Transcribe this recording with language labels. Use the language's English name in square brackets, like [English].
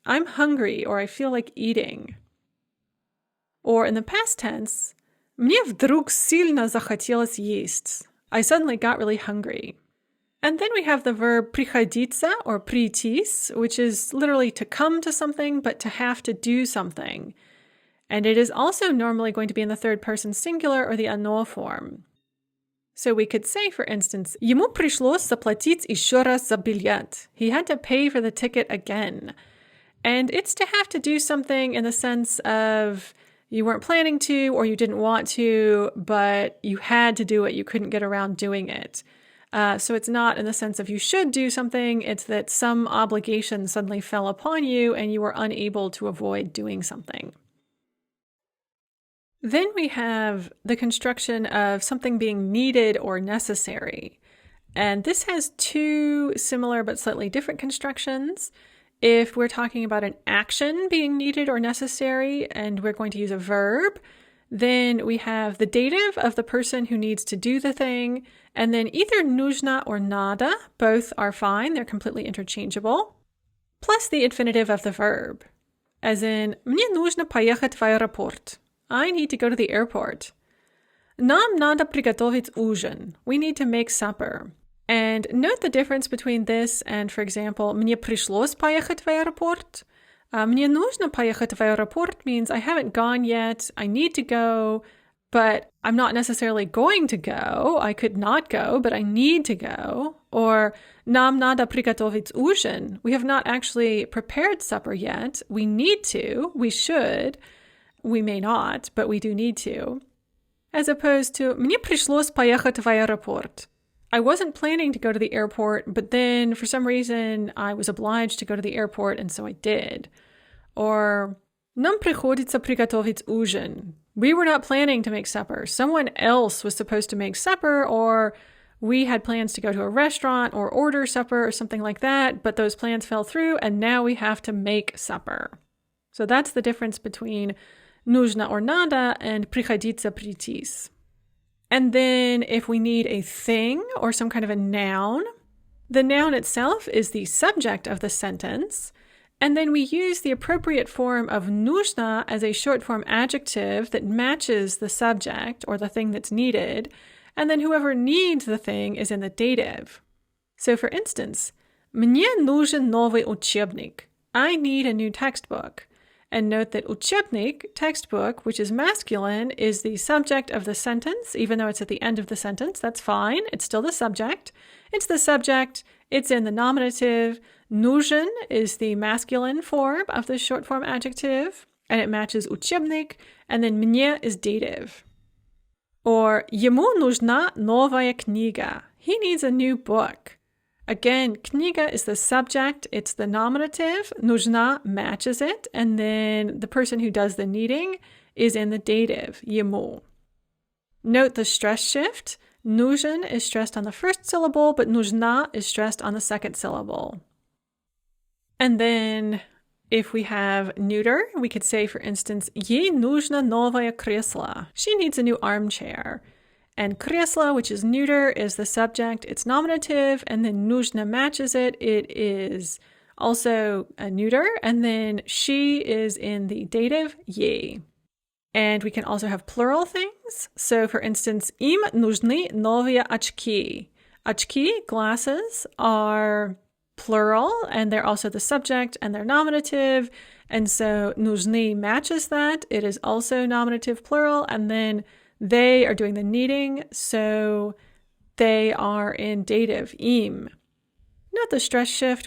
[English] I'm hungry or I feel like eating. Or in the past tense, [Russian] мне вдруг сильно захотелось есть. [English] I suddenly got really hungry. And then we have the verb приходиться or прийтись, which is literally to come to something, but to have to do something. And it is also normally going to be in the third person singular or the оно form. So we could say, for instance, [Russian] ему пришлось заплатить еще раз за билет. [English] He had to pay for the ticket again. And it's to have to do something in the sense of you weren't planning to or you didn't want to, but you had to do it. You couldn't get around doing it. So it's not in the sense of you should do something. It's that some obligation suddenly fell upon you and you were unable to avoid doing something. Then we have the construction of something being needed or necessary. And this has two similar but slightly different constructions. If we're talking about an action being needed or necessary, and we're going to use a verb, then we have the dative of the person who needs to do the thing, and then either нужно or надо, both are fine, they're completely interchangeable, plus the infinitive of the verb, as in [Russian] мне нужно поехать в аэропорт. [English] I need to go to the airport. [Russian] Нам надо приготовить ужин. [English] We need to make supper. And note the difference between this and, for example, [Russian] мне пришлось поехать в аэропорт. Мне нужно поехать в аэропорт [English] means I haven't gone yet, I need to go, but I'm not necessarily going to go. I could not go, but I need to go. [Russian] Or нам надо приготовить ужин. [English] We have not actually prepared supper yet. We need to. We should. We may not, but we do need to. As opposed to [Russian] мне пришлось поехать в аэропорт. [English] I wasn't planning to go to the airport, but then for some reason I was obliged to go to the airport, and so I did. Or [Russian] Нам приходится приготовить ужин. [English] We were not planning to make supper. Someone else was supposed to make supper, or we had plans to go to a restaurant or order supper or something like that, but those plans fell through and now we have to make supper. So that's the difference between нужно or надо and приходиться прийтись. And then if we need a thing or some kind of a noun, the noun itself is the subject of the sentence. And then we use the appropriate form of нужно as a short form adjective that matches the subject or the thing that's needed. And then whoever needs the thing is in the dative. So for instance, [Russian] мне нужен новый учебник. [English] I need a new textbook. And note that учебник, textbook, which is masculine, is the subject of the sentence, even though it's at the end of the sentence. That's fine. It's still the subject. It's the subject. It's in the nominative. Нужен is the masculine form of the short form adjective, and it matches учебник, and then мне is dative. [Russian] Or ему нужна новая книга. [English] He needs a new book. Again, книга is the subject, it's the nominative, нужна matches it, and then the person who does the needing is in the dative, ему. Note the stress shift. Нужен is stressed on the first syllable, but нужна is stressed on the second syllable. And then if we have neuter, we could say, for instance, [Russian] ей нужно новое кресло. [English] She needs a new armchair. And кресло, which is neuter, is the subject. It's nominative, and then нужно matches it. It is also a neuter, and then she is in the dative, ей. And we can also have plural things. So, for instance, [Russian] им нужны новые очки. [English] Очки, glasses, are plural, and they're also the subject, and they're nominative. And so нужны matches that. It is also nominative plural, and then they are doing the needing, so they are in dative, им. Note the stress shift.